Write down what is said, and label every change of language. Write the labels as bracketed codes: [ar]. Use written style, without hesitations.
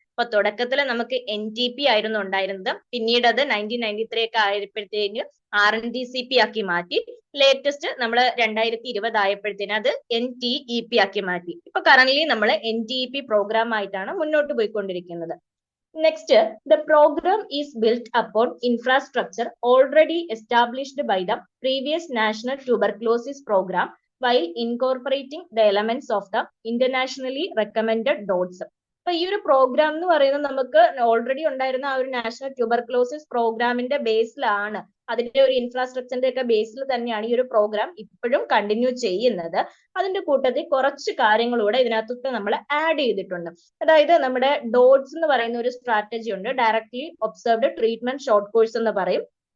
[ml] അപ്പൊ തുടക്കത്തിൽ നമുക്ക് NTP ആയിരുന്നു ഉണ്ടായിരുന്നത്, പിന്നീട് അത് 1993 ഒക്കെ ആയപ്പോഴത്തേക്ക് RNTCP ആക്കി മാറ്റി. ലേറ്റസ്റ്റ് നമ്മൾ 2020 ആയപ്പോഴത്തേന് അത് NTEP ആക്കി മാറ്റി. ഇപ്പൊ കറന്റ്ലി നമ്മൾ NTEP പ്രോഗ്രാം ആയിട്ടാണ് മുന്നോട്ട് പോയിക്കൊണ്ടിരിക്കുന്നത്. [en] Next, the program is built upon infrastructure already established by the previous national tuberculosis program while incorporating the elements of the internationally recommended DOTS. [ml] അപ്പൊ ഈ ഒരു പ്രോഗ്രാം എന്ന് പറയുന്നത് നമുക്ക് ഓൾറെഡി ഉണ്ടായിരുന്ന ആ ഒരു നാഷണൽ ട്യൂബർക്ലോസിസ് പ്രോഗ്രാമിന്റെ ബേസിലാണ്, അതിന്റെ ഒരു ഇൻഫ്രാസ്ട്രക്ചറിന്റെ ഒക്കെ ബേസിൽ തന്നെയാണ് ഈ ഒരു പ്രോഗ്രാം ഇപ്പോഴും കണ്ടിന്യൂ ചെയ്യുന്നത്. അതിന്റെ കൂട്ടത്തിൽ കുറച്ച് കാര്യങ്ങളൂടെ ഇതിനകത്ത് നമ്മൾ ആഡ് ചെയ്തിട്ടുണ്ട്. അതായത് നമ്മുടെ DOTS എന്ന് പറയുന്ന ഒരു സ്ട്രാറ്റജി ഉണ്ട്, directly observed treatment short course എന്ന് പറയും.